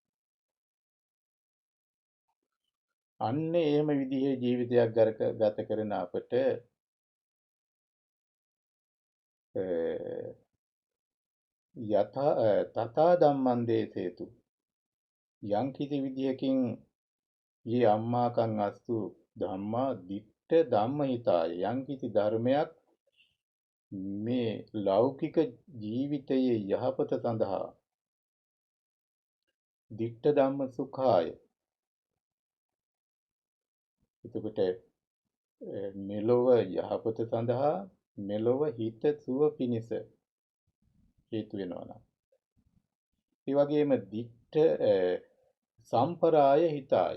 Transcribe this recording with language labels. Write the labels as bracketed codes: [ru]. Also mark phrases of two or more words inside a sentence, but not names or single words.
[si] අන්න එහෙම විදිහේ ජීවිතයක් ගත කරන අපට [pi] තථා ධම්මං දේසේතු [si] යම් කිසි විදියකින් [pi] යේ අම්මාකං අස්තු ධම්මා දිට්ඨ ධම්මහිතාය. [si] යම්කිසි ධර්මයක් මේ ලෞකික ජීවිතයේ යහපත සඳහා [pi] දිට්ඨ ධම්ම සුඛාය. [si] එතකොට මෙලොව යහපත සඳහා මෙලොව හිත සුව පිණිස හේතු වෙනවා නම් ඒ වගේම [pi] දිට්ඨ සම්පරාය හිතාය.